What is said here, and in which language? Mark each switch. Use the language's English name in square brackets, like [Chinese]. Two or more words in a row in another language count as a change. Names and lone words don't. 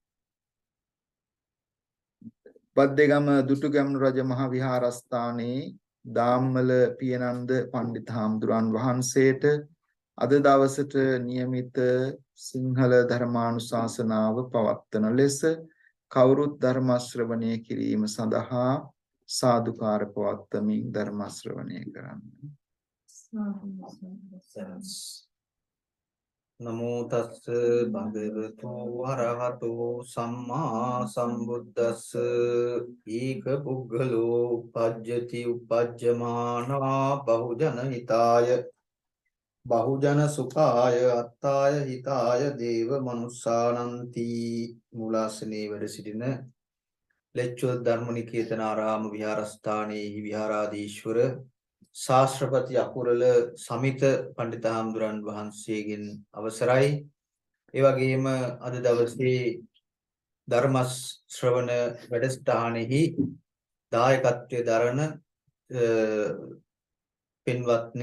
[Sinhala] බද්දේගම දුටුගැමුණු රජ මහ විහාරස්ථානයේ දාම්මල පියනන්ද පණ්ඩිත හාමුදුරන් වහන්සේට අද දවසට නියමිත සිංහල ධර්මානුශාසනාව පවත්වන ලෙස කවුරුත් ධර්ම ශ්‍රවණය කිරීම සඳහා සාදුකාර පවත්වමින් ධර්ම ශ්‍රවණය කරන්න. [Pali] නමෝ තස්ස භගවතු වරහතෝ සම්මා සම්බුද්දස්ස ඊක පුග්ගලෝ උපජ්ජති උපජ්ජමානා බහුජන හිතාය බහුජන සුඛාය අත්තාය හිතාය දේව මනුස්සානන්ති. [Sinhala] මූලාසනයේ වැඩ සිටින ලෙච්චුව ධර්මනිකේතනාරාම විහාරස්ථානයේ විහාරාධීශ්වර ශාස්ත්‍රපති අකුරල සමිත පණ්ඩිත හාමුදුරන් වහන්සේගෙන් අවසරයි. ඒ වගේම අද දවසේ ධර්ම ශ්‍රවණ වැඩසටහනෙහි දායකත්වයේ දරන පින්වත්නි,